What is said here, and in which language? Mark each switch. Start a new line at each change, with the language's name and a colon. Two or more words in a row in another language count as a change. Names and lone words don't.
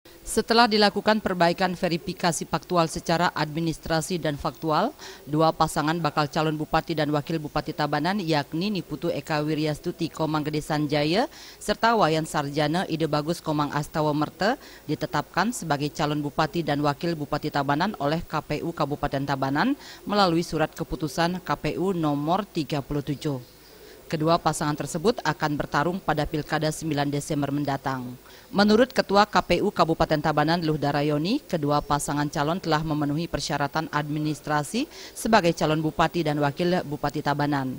Indonesian: Setelah dilakukan perbaikan verifikasi faktual secara administrasi dan faktual, dua pasangan bakal calon Bupati dan Wakil Bupati Tabanan yakni Niputu Eka Wiryastuti Komang Gede Sanjaya serta Wayan Sarjana Ide Bagus Komang Astawa Merte ditetapkan sebagai calon Bupati dan Wakil Bupati Tabanan oleh KPU Kabupaten Tabanan melalui surat keputusan KPU nomor 37. Kedua pasangan tersebut akan bertarung pada Pilkada 9 Desember mendatang. Menurut Ketua KPU Kabupaten Tabanan Luh Darayoni, kedua pasangan calon telah memenuhi persyaratan administrasi sebagai calon Bupati dan Wakil Bupati Tabanan.